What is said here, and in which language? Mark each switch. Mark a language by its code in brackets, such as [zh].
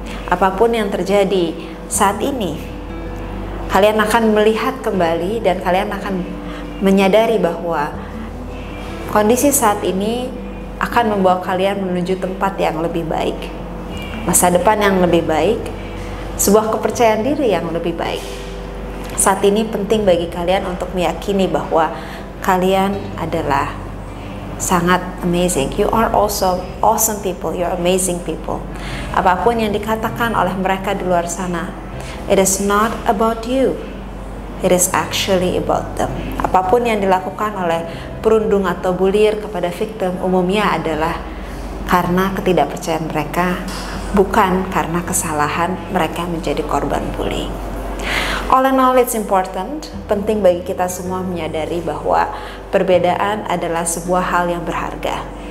[id] Apapun yang terjadi saat ini, kalian akan melihat kembali dan kalian akan menyadari bahwa kondisi saat ini akan membawa kalian menuju tempat yang lebih baik, masa depan yang lebih baik, sebuah kepercayaan diri yang lebih baik. Saat ini penting bagi kalian untuk meyakini bahwa kalian adalah sangat amazing. [en] You are also awesome people. You are amazing people. [id] Apapun yang dikatakan oleh mereka di luar sana, [en] it is not about you. It is actually about them. [id] Apapun yang dilakukan oleh perundung atau bullier kepada victim umumnya adalah karena ketidakpercayaan mereka, bukan karena kesalahan mereka menjadi korban bullying. [en] All in all, it's important, [id] penting bagi kita semua menyadari bahwa perbedaan adalah sebuah hal yang berharga.